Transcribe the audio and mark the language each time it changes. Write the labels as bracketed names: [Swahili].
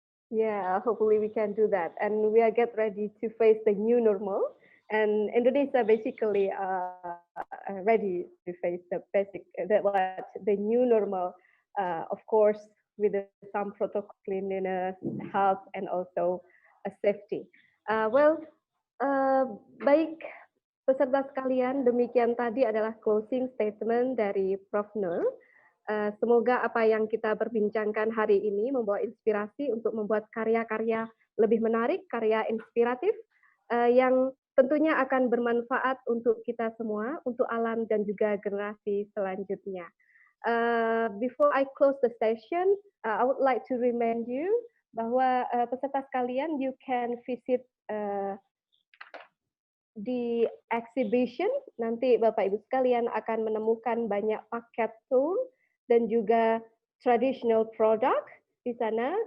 [English] Yeah, hopefully we can do that. And we are get ready to face the new normal. And Indonesia basically ready to face the new normal, of course, with some protocol cleanliness, health, and also safety. [Indonesian] Baik peserta sekalian, demikian tadi adalah closing statement dari Prof. Noor. Semoga apa yang kita perbincangkan hari ini membawa inspirasi untuk membuat karya-karya lebih menarik, karya inspiratif yang tentunya akan bermanfaat untuk kita semua, untuk alam dan juga generasi selanjutnya. [English] Before I close the session, I would like to remind you [Indonesian] bahwa peserta sekalian, [English] you can visit [Indonesian] di [English] exhibition. [Indonesian] Nanti Bapak Ibu sekalian akan menemukan banyak paket tour dan juga [English] traditional product [Indonesian] di sana.